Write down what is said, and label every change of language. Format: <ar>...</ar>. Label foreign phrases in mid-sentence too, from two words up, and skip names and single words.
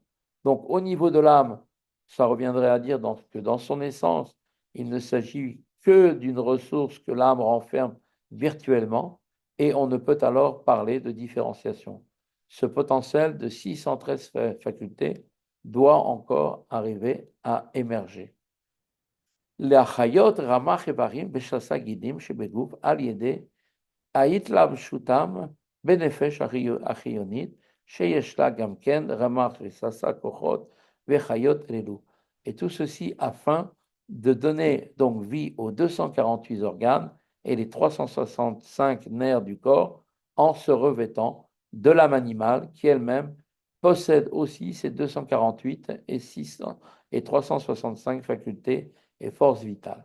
<fr>Donc au niveau de l'âme, ça reviendrait à dire que dans son essence, il ne s'agit que d'une ressource que l'âme renferme virtuellement, et on ne peut alors parler de différenciation. Ce potentiel de 613 facultés doit encore arriver à émerger.</fr> <he>להחיות רמ"ח איברים בשלושה גידים שבגוף על ידי ההתלבשותם בנפש החיונית, שיש לה גם כן רמ"ח ושסה כוחות וחיות אלו.</he> <fr>Et tout ceci afin de donner donc vie aux 248 organes et les 365 nerfs du corps en se revêtant de l'âme animale qui elle-même possède aussi ces 248 et 600 et 365 facultés et forces vitales.</fr>